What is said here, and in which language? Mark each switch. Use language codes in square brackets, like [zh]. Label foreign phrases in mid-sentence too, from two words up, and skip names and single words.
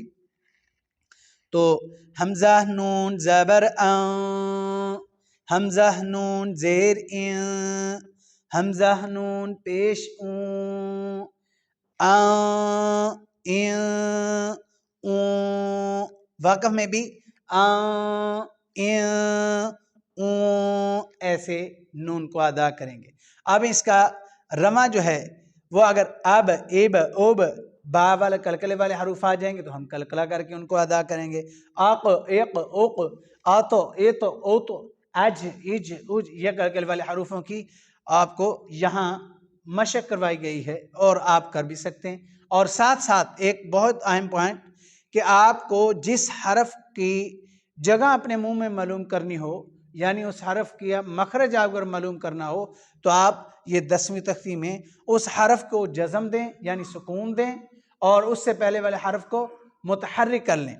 [ur] تو حمزہ نون زبر ان، حمزہ نون زیر ان، حمزہ نون پیش اون، ان، وقف میں بھی ایسے نون کو ادا کریں گے۔ اب اس کا رما جو ہے وہ اگر اب، ایب، اوب، با والے کلکلے والے حروف آ جائیں گے تو ہم کلکلہ کر کے ان کو ادا کریں گے۔ آق، ایق، اوق، آتو، ایتو، اوتو، اج، اج، اج، یہ کلکلے والے حروفوں کی آپ کو یہاں مشق کروائی گئی ہے اور آپ کر بھی سکتے ہیں۔ اور ساتھ ساتھ ایک بہت اہم پوائنٹ کہ آپ کو جس حرف کی جگہ اپنے منہ میں معلوم کرنی ہو، یعنی اس حرف کی مخرج آپ اگر معلوم کرنا ہو تو آپ یہ 10ویں تختی میں اس حرف کو جزم دیں یعنی سکون دیں اور اس سے پہلے والے حرف کو متحرک کر لیں۔